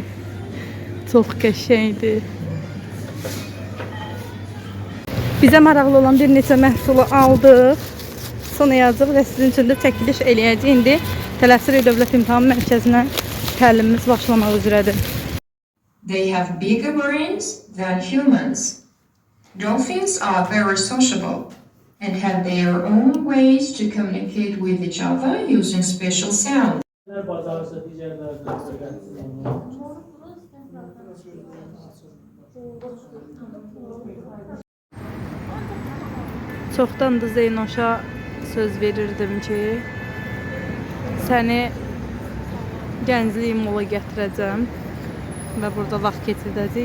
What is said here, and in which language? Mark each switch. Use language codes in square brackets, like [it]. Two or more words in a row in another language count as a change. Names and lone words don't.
[az] Çox qəşəngdir. Bizə maraqlı olan bir neçə məhsulu aldıq. Sınayacaq və sizin üçün də çəkiliş eləyəcək. İndi tələsirik Dövlət İmtahan Mərkəzinə təlimimiz başlamaq üzrədir. [en] They have bigger brains than humans. Dolphins are very sociable and have their own ways to communicate with each other using special sounds. [az] Çoxdandır Zeynoşa söz verirdim ki, səni Gənclik mola gətirəcəm və burada vaxt keçirdəcək.